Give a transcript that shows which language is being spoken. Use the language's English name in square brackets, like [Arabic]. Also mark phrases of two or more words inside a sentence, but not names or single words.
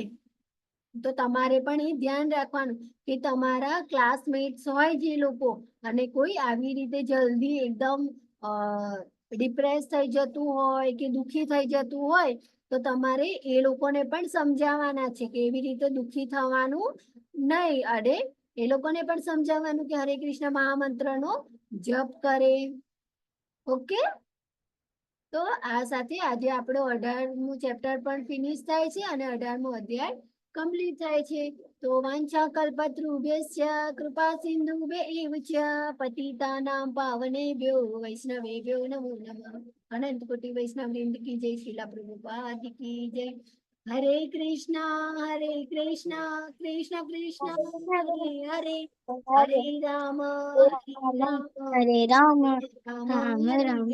[Gujarati] તો તમારે પણ એ ધ્યાન રાખવાનું કે તમારા ક્લાસમેટ્સ હોય જે લોકો અને કોઈ આવી રીતે જલ્દી એકદમ ડિપ્રેસ થઈ જતું હોય કે દુખી થઈ જતું હોય તો તમારે એ લોકોને પણ સમજાવવાના છે કે એવી રીતે દુખી થવાનું નહીં. અને એ લોકોને પણ સમજાવવાનું કે હરે કૃષ્ણ મહામંત્રનો જપ કરે. ઓકે? તો આ સાથે આજે આપણો 18મું ચેપ્ટર પણ ફિનિશ થાય છે અને 18મો અધ્યાય કમ્પ્લીટ થાય છે. [Sanskrit] तो वांछा कल्पतरुभ्यश्च कृपा सिंधुभ्यैव च पतितानां पावनेभ्यो वैष्णवेभ्यो नमो नमः. [Gujarati] અનંત કોટી વૈષ્ણવ વૃંદ કી જય, શ્રીલા પ્રભુપાદ કી જય. [Sanskrit] हरे कृष्ण कृष्ण कृष्ण हरे हरे, हरे राम હરે રામ રામ રામ હરે રામ